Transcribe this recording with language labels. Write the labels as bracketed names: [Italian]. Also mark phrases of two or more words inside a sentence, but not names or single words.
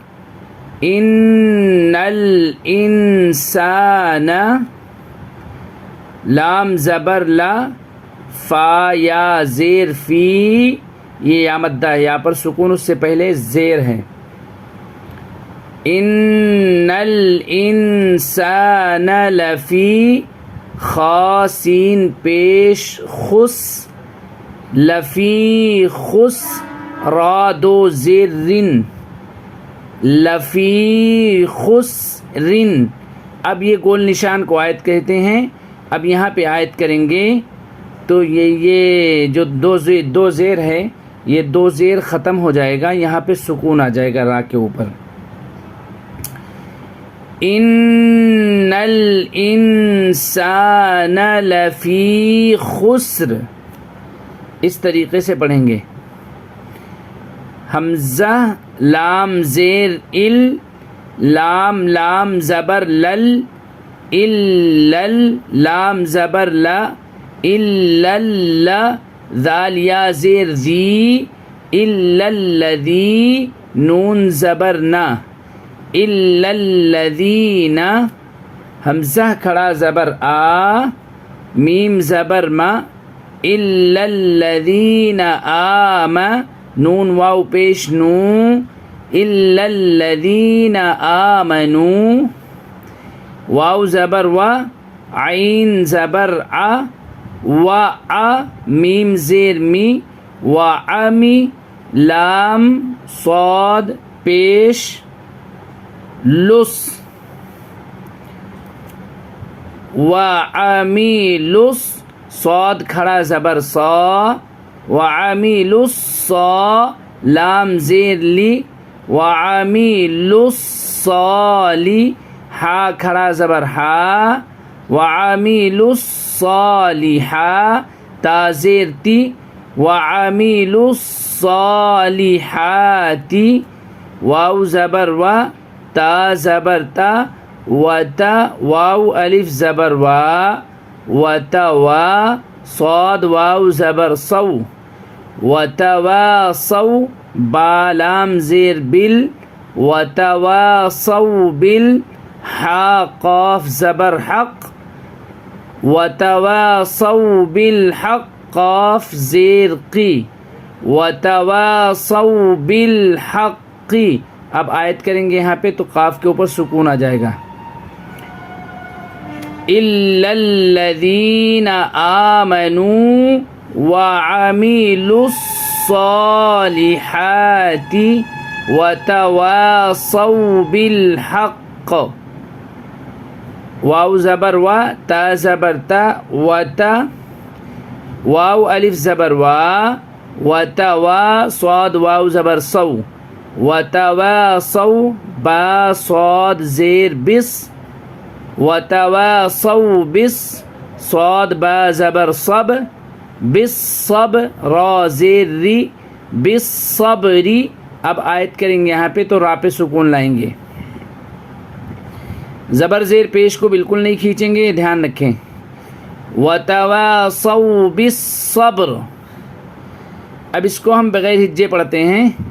[Arabic] ان الانسان، [Urdu] لام زبر لا، فا یا زیر فی، یہ یا مدہ ہے، یہاں پر سکون اس سے پہلے زیر ہے۔ [Arabic] ان الانسان لفی، [Urdu] خا سین پیش خس، [Arabic] لفی خس، [Urdu] را دو زیر رن، [Arabic] لفی خسرن۔ [Urdu] اب یہ گول نشان کو آیت کہتے ہیں۔ اب یہاں پہ آیت کریں گے تو یہ جو دو زیر ہے، یہ دو زیر ختم ہو جائے گا، یہاں پہ سکون آ جائے گا را کے اوپر۔ [Arabic] ان الانسان لفی خسر، [Urdu] اس طریقے سے پڑھیں گے۔ حمزہ لام زیر ال، لام لام زبر لل، الل، لام زبر لا، الل، ذال یا زیر ذی، الذی، نون زبر نا، الذین، حمزہ کھڑا زبر آ، میم زبر ما، [Arabic] الذین آم، [Urdu] نون واو پیش نو، [Arabic] الذین آمنوا، [Urdu] واو زبر و، عین زبر ع، و ع، میم زیر می، و عمی، لام صاد پیش لس، [Arabic] و عمیلس، [Urdu] صاد کھڑا زبر صا، [Arabic] وعمیل الصا، [Urdu] لام زیر لی، [Arabic] وعمیل الصالی، [Urdu] حا کھڑا زبر حا، [Arabic] وعمیل الصالحا، [Urdu] تا زیر تی، وعمیل الصالحاتی، واو زبر و، تا زبر تا، وتا، واو الف زبر وا، وتوا، صاد واو زبر صو، [Arabic] وتواصوا، [Urdu] با لام زیر بل، [Arabic] وتواصوا بال، [Urdu] حا قاف زبر حق، [Arabic] وتواصوا بالحق، [Urdu] قاف زیر قی، [Arabic] وتواصوا بالحق۔ [Urdu] اب آیت کریں گے یہاں پہ تو قاف کے اوپر سکون آ جائے گا۔ [Arabic] إِلَّا الَّذِينَ آمَنُوا وَعَمِلُوا الصَّالِحَاتِ وَتَوَاصَوْا بِالْحَقِّ۔ [Urdu] واو زبر وا، تا زبر تا، و تا، واو الف زبر وا، [Arabic] و تا وا، [Urdu] صاد واو زبر صو، [Arabic] و تا وا صو، [Urdu] با صاد زیر بس، [Arabic] و تا وا صو بس، [Urdu] صاد با زبر صب، [Arabic] بس صب، [Urdu] را زیر ری، [Arabic] بس صبری. [Urdu] اب آیت کریں گے یہاں پہ تو را پہ سکون لائیں گے، زبر زیر پیش کو بالکل نہیں کھینچیں گے، دھیان رکھیں. [Arabic] وَتَوَاصَوْا بِالصَّبْرِ. [Urdu] اب اس کو ہم بغیر ہجے پڑھتے ہیں.